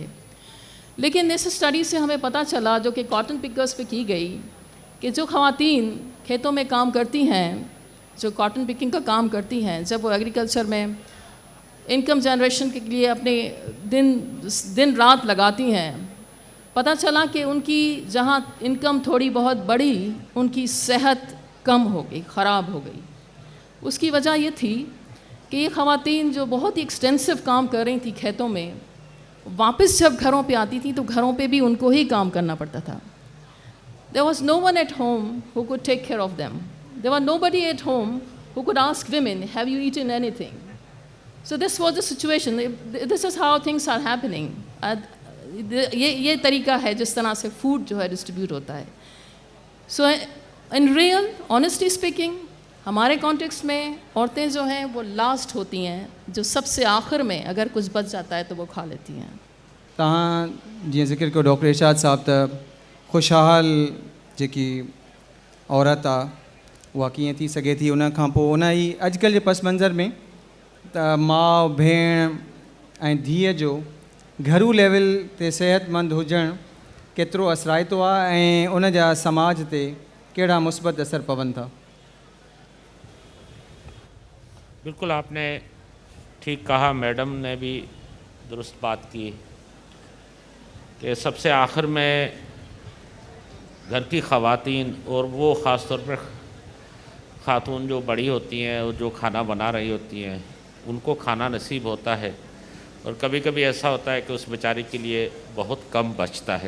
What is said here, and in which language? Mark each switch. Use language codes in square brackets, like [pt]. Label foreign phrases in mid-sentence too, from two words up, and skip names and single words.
[ur] لیکن اس اسٹڈی سے ہمیں پتا چلا، جو کہ [en] cotton pickers [ur] پہ کی گئی، کہ جو خواتین کھیتوں میں کام کرتی ہیں، جو [en] cotton picking [ur] کا کام کرتی ہیں، جب وہ ایگریکلچر میں [en] income generation [ur] کے لیے اپنے دن رات لگاتی ہیں، پتا چلا کہ ان کی جہاں انکم تھوڑی بہت بڑھی، ان کی صحت کم ہو گئی، خراب ہو گئی. اس کی وجہ یہ تھی کہ یہ خواتین جو بہت ہی ایکسٹینسو کام کر رہی تھی کھیتوں میں، واپس جب گھروں پہ آتی تھی تو گھروں پہ بھی ان کو ہی کام کرنا پڑتا تھا. [en] There was no one at home who could take care of them. There was nobody at home who could ask women, have you eaten anything? So this was the situation. This is how things are happening. [ur] یہ طریقہ ہے جس طرح سے فوڈ جو ہے ڈسٹریبیوٹ ہوتا ہے. [en] so in real honestly speaking, [ur] ہمارے کانٹیکسٹ میں عورتیں جو ہیں وہ لاسٹ ہوتی ہیں، جو سب سے آخر میں اگر کچھ بچ جاتا ہے تو وہ کھا لیتی ہیں. [sd] तव्हां जीअं ज़िक्र कयो डॉक्टर इरशाद साहब, त ख़ुशहाल जेकी औरत आहे उहा कीअं थी सघे थी। उन खां पोइ उन ई अॼुकल्ह जे पस मंज़र में त माउ भेण ऐं धीअ जो घरू लेवल ते सेहतमंद हुजणु केतिरो असराइतो आहे ऐं उन जा समाज ते कहिड़ा मुस्बत असर पवनि था। [ur] بالکل آپ نے ٹھیک کہا، میڈم نے بھی درست بات کی کہ سب سے آخر میں گھر کی خواتین، اور وہ خاص طور پر خاتون جو بڑی ہوتی ہیں اور جو کھانا بنا رہی ہوتی ہیں، ان کو کھانا نصیب ہوتا ہے، اور کبھی کبھی ایسا ہوتا ہے کہ اس بیچاری کے لیے بہت کم بچتا ہے.